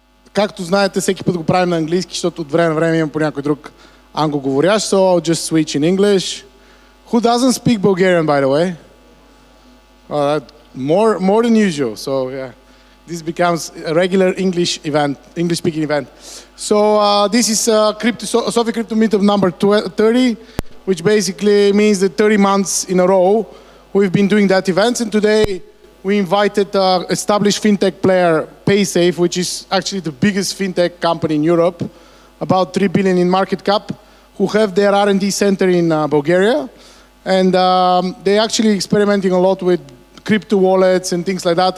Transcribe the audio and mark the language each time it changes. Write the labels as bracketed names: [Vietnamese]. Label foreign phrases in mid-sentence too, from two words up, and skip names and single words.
[Bulgarian] както знаете, всеки път го правим на английски, защото от време на време имам по някой друг англоговорящ, [English] so I'll just switch in English. Who doesn't speak Bulgarian, by the way? More than usual, so yeah. This becomes a regular English-speaking event. So this is Sofia Crypto Meetup number 30, which basically means that 30 months in a row we've been doing that event, and today we invited established fintech player PaySafe, which is actually the biggest fintech company in Europe, about 3 billion in market cap, who have their R&D center in Bulgaria, and they're actually experimenting a lot with crypto wallets and things like that.